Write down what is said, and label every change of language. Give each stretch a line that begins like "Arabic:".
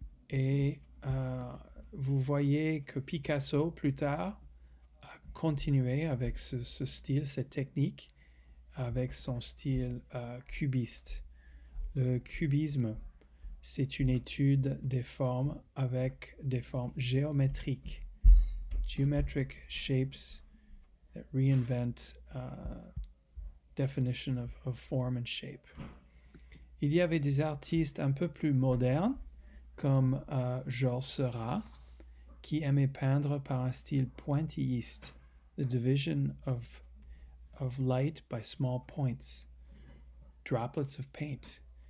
French: Et vous voyez que Picasso, plus tard, a continué avec ce style, cette technique, avec son style cubiste. Le cubisme, c'est une étude des formes avec des formes géométriques.
English: Geometric shapes that reinvent definition of form and shape.
French: Il y avait des artistes un peu plus modernes, comme Georges Seurat, qui aimait peindre par un style pointilliste,
English: the division of light by small points, droplets of paint.